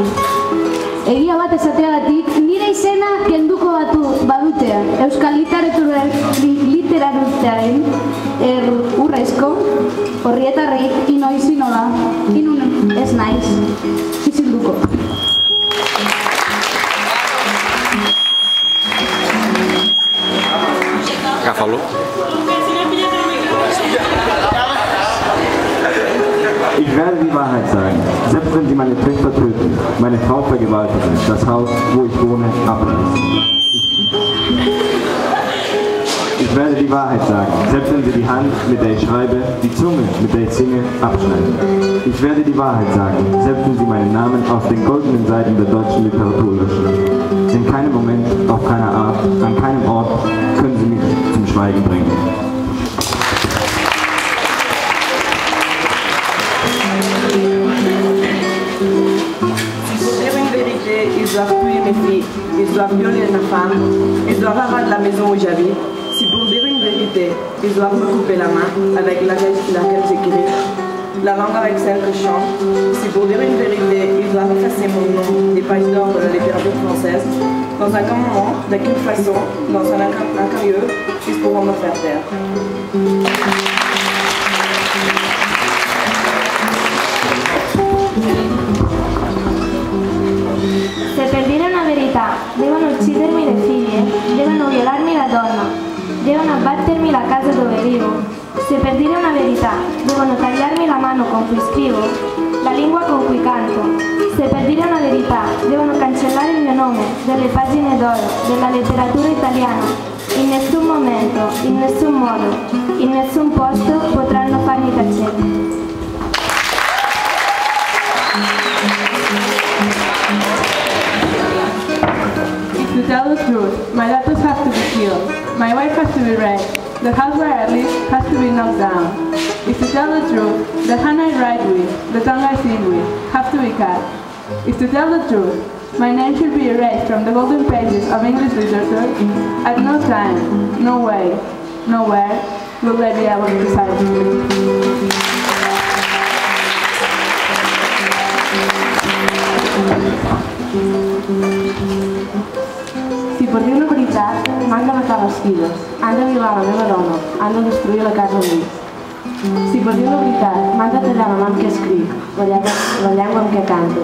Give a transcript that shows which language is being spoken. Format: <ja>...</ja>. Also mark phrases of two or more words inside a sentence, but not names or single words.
<eu>Egia bat esateagatik nire izena kenduko badute Euskal Literaturaren urrezko horrietarrik inoiz inola, inun ez naiz, izilduko.</eu> <ca>Agafa'lo.</ca> <de>Ich werde die Wahrheit sagen, selbst wenn sie meine Töchter töten, meine Frau vergewaltigen, das Haus, wo ich wohne, abreißen. Ich werde die Wahrheit sagen, selbst wenn sie die Hand, mit der ich schreibe, die Zunge, mit der ich singe, abschneiden. Ich werde die Wahrheit sagen, selbst wenn sie meinen Namen auf den goldenen Seiten der deutschen Literatur löschen. In keinem Moment, auf keiner Art, an keinem Ort können sie mich zum Schweigen bringen.</de> <fr>Ils doivent tuer mes filles, ils doivent violer ma femme, ils doivent abattre la maison où j'habite. Si pour dire une vérité, ils doivent me couper la main avec laquelle j'écris, la langue avec celle que je chante. Si pour dire une vérité, ils doivent effacer mon nom des pages d'or de la littérature française, dans un grand moment, d'aucune façon, dans un lieu, ils pourront me faire taire.</fr> <it>Se per dire una verità devono uccidermi le figlie, devono violarmi la donna, devono abbattermi la casa dove vivo. Se per dire una verità devono tagliarmi la mano con cui scrivo, la lingua con cui canto. Se per dire una verità devono cancellare il mio nome dalle pagine d'oro della letteratura italiana, in nessun momento, in nessun modo, in nessun posto potranno farmi tacere.</it> <en>To tell the truth, my daughters have to be killed, my wife has to be raped, the house where I live has to be knocked down. If to tell the truth, the hand I write with, the tongue I sing with, have to be cut. If to tell the truth, my name should be erased from the golden pages of English literature, at no time, no way, nowhere will they be able to silence me.</en> <ca>Si per dir una veritat m'han de matar les filles, han de violar la meva dona, han de destruir la casa al mig. Si per dir una veritat m'han de tallar la mà amb què escric, la llengua amb què canto.</ca>